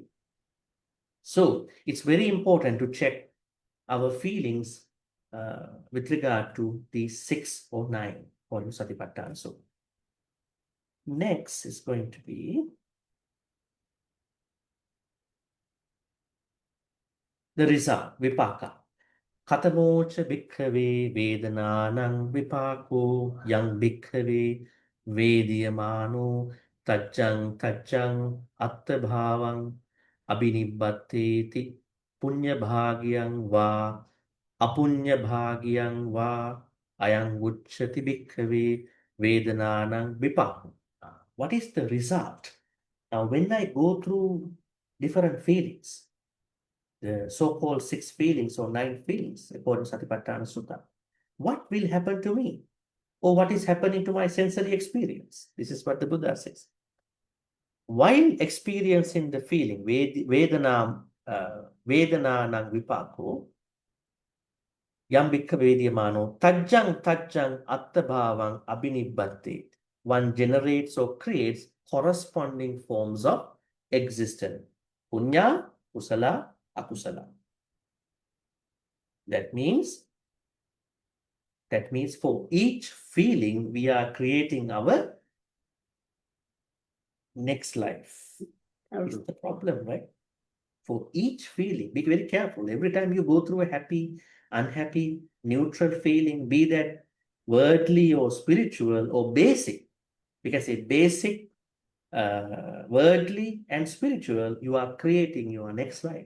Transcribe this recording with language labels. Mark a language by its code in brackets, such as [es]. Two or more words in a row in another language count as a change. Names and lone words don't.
[en] So it's very important to check our feelings with regard to these 6 or 9 or Satipatthana. So next is going to be the result, vipaka. [pi] Katamocha bhikkhave vedanānaṁ vipāko yang bhikkhave vediyamāno tajjang atta bhāvaṁ abhinibbatteti punya bhagyang va apunya bhagyang va ayang uchchati bhikkhave vedanānaṁ vipāko. [en] What is the result? Now, when I go through different feelings, the so-called 6 feelings or 9 feelings, according to Satipatthana Sutta, what will happen to me? Or what is happening to my sensory experience? This is what the Buddha says. While experiencing the feeling, [pi] Vedanānaṁ vipāko, Yam bhikkhave vediyamano tajjang tajjang attabhavang abhinibbante. [en] One generates or creates corresponding forms of existence. [pi] Punya, kusala, akusala. [en] That means for each feeling, we are creating our next life. Is the problem, right? For each feeling, be very careful. Every time you go through a happy, unhappy, neutral feeling, be that worldly or spiritual or basic, we can say basic, worldly and spiritual, you are creating your next life.